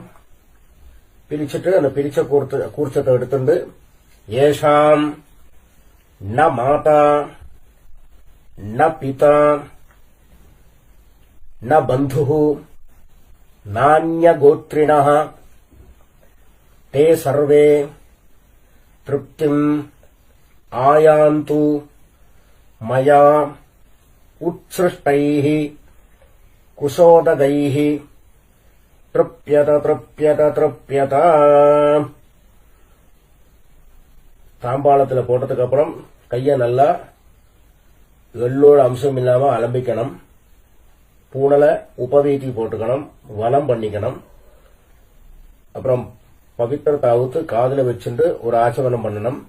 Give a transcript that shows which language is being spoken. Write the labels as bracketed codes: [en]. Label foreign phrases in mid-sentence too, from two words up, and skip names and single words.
[ta] பிரிச்சுட்டு அந்த பிரிச்ச கூர்ச்சத்தை எடுத்துட்டு [sa] एषां न माता न पिता न बन्धु नान्य गोत्रिणः ते सर्वे तृप्तिम् आयान्तु मया उत्सृष्टैः कुशोदगैः तृप्यत तृप्यत तृप्यत. [ta] தாம்பாளத்துல போட்டதுக்கு அப்புறம் கைய நல்லா எள்ளோட அம்சம் இல்லாம அலம்பிக்கணும். பூனல உபவீதி போட்டுக்கணும், வலம் பண்ணிக்கணும். அப்புறம் பவித்திரத்தை அவுத்து காதுல வச்சுட்டு ஒரு ஆச்சமனம் பண்ணணும்.